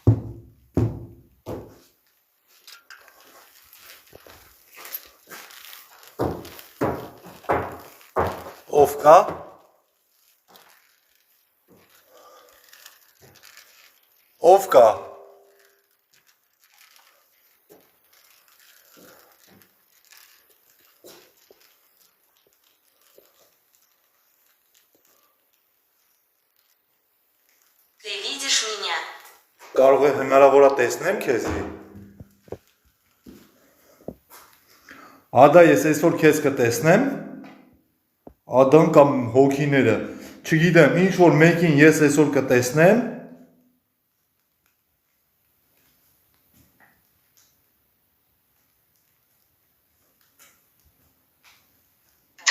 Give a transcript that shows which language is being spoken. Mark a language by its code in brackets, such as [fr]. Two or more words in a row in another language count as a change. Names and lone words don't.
[hy] Ով կա։ Ով կա։ [ru] Ты видишь меня? [hy] Կարող է հնարավոր է տեսնեմ քեզի։ Ադա ես այսօր քեզ կտեսնեմ։ Ադան կամ հոգիները, չգիտեմ, ինչ որ մեկին ես այսօր կտեսնեմ։ [ru] Да.